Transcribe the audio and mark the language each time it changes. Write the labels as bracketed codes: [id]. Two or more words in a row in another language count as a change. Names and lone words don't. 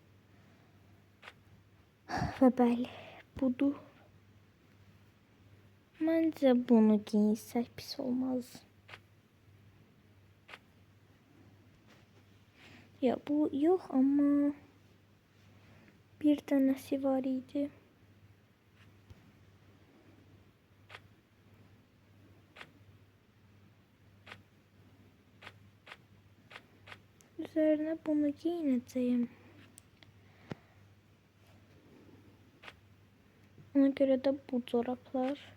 [az] Və bəli, budur. Məncə bunu giyinsək pis olmaz. Ya bu yox, amma bir dənəsi var idi. [tr] Üzerine bunu giyineceğim. Ona göre de bu çoraplar.